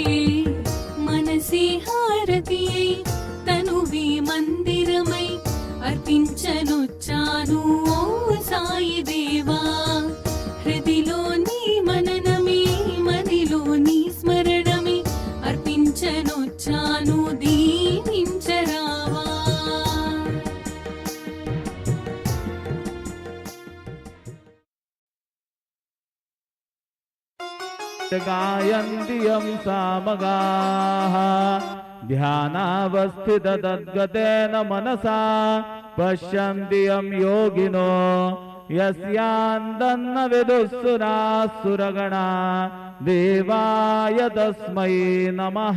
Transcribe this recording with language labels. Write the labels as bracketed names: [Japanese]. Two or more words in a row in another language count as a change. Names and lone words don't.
[Telugu] మనసి హారతియై తనువి మందిరమై అర్పించనొచ్చాను ఓ సాయి దేవా. హృదిలో నీ మననమే మదిలో నీ స్మరణమే అర్పించనొచ్చాను దీవించరావా. [Sanskrit] गायन्ति यं सामगाः ध्यानावस्थिततद्गतेन मनसा पश्यन्ति यं योगिनो यस्यान्तन्न विदुःसुराः सुरगणा देवाय तस्मै नमः।